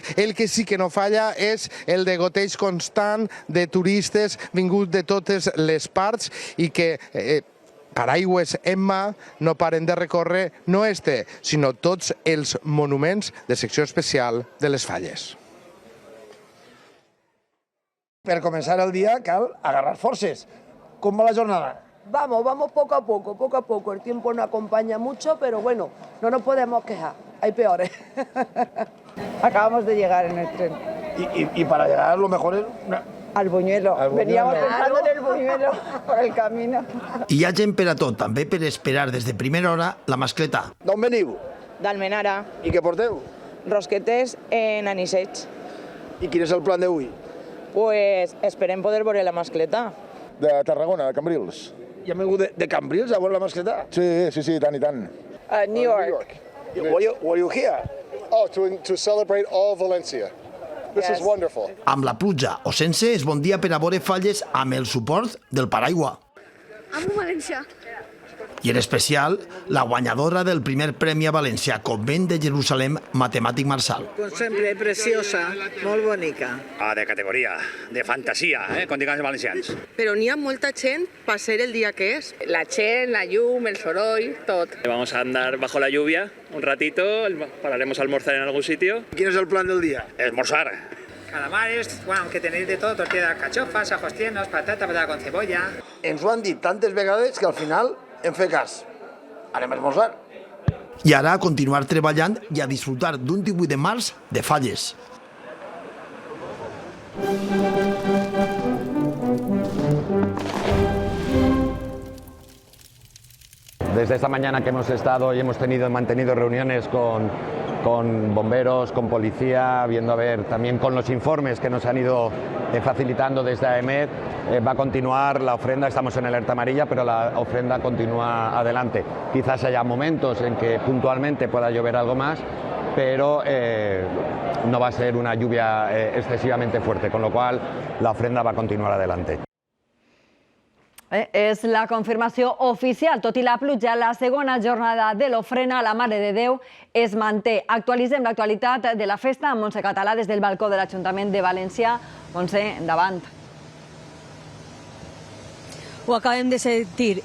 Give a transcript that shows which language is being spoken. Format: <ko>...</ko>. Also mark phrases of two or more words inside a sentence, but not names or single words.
<ca>El que sí que no falla és el degoteig constant de turistes vinguts de totes les parts i que paraigües en mà no paren de recórrer no este, sinó tots els monuments de secció especial de les falles. Per començar el dia cal agarrar forces.</ca> <es>¿Cómo va la jornada? Vamos poco a poco. El tiempo no acompaña mucho, pero bueno, no nos podemos quejar. Hay peores. Acabamos de llegar en el tren. Y para llegar lo mejor es... Al Buñuelo. Veníamos pensando en el Buñuelo por el camino.</es> <ca>I hi ha gent per a tot, també per esperar des de primera hora la mascleta. D'on veniu? D'Almenara. I què porteu? Rosquetes en anisseig. I quin és el plan d'avui? Pues esperem poder veure la mascleta. De Tarragona, de Cambrils. I hem vingut de Cambrils a veure la mascleta? Sí, tant i tant.</ca> <en>New York. What are you here? Oh, to celebrate all Valencia. This is wonderful.</en> <ca>Amb la pluja o sense, és bon dia per a veure falles amb el suport del paraigua. Amo València. I en especial, la guanyadora del primer Premi a València, Convent de Jerusalem, Matemàtic Marsal. Com sempre, preciosa, molt bonica. De categoria, de fantasia, com diguem els valencians. Però n'hi ha molta gent per ser el dia que és. La gent, la llum, el soroll, tot.</ca> <es>Vamos a andar bajo la lluvia un ratito, pararemos a almorzar en algún sitio. ¿Quién es el plan del día? Almorzar. Calamares, bueno, aunque tenéis de todo, tortilla de alcachofas, ajos tiernos, patata con cebolla.</es> <ca>Ens ho han dit tantes vegades que al final hem fet cas. Anem a esmorzar. I ara a continuar treballant i a disfrutar d'un 18 de març de falles.</ca> <es>Desde esta mañana que hemos estado y hemos mantenido reuniones con bomberos, con policía, viendo a ver también con los informes que nos han ido facilitando desde AEMET, va a continuar la ofrenda, estamos en alerta amarilla, pero la ofrenda continúa adelante. Quizás haya momentos en que puntualmente pueda llover algo más, pero no va a ser una lluvia excesivamente fuerte, con lo cual la ofrenda va a continuar adelante.</es> <ca>És la confirmació oficial. Tot i la pluja, la segona jornada de l'ofrena a la Mare de Déu es manté. Actualitzem l'actualitat de la festa amb Montse Català des del balcó de l'Ajuntament de València. Montse, endavant. Ho acabem de sentir.</ca>